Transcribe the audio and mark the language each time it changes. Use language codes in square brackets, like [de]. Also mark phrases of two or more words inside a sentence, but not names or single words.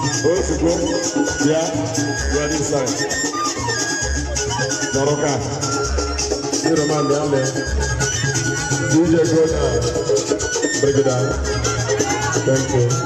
[ig] Ozugbo, bịa, bịa [en] this side. [ig] Nọrọ ka. Ndị Roman, bịa mee. [en] D J Gordon, bring it down. Thank you.